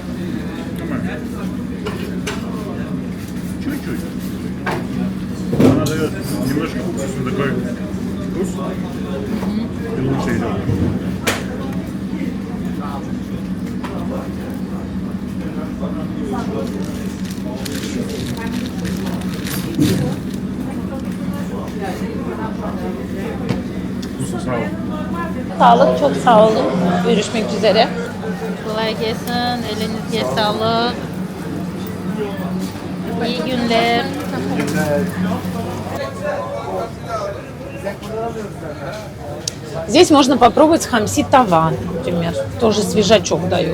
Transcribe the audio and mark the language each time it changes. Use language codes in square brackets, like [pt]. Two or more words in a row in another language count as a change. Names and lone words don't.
[ru] Чуть-чуть. Она дает немножко вкуса, такой вкус, и лучше идет. [tr] Vkusu sağ ol. Sağlık, çok sağ olun. Görüşmek üzere. Kolay gelsin. Elinize sağlık. İyi günler. [ru] Здесь можно попробовать [tr] hamsi tava, [ru] например. Тоже свежачок дают.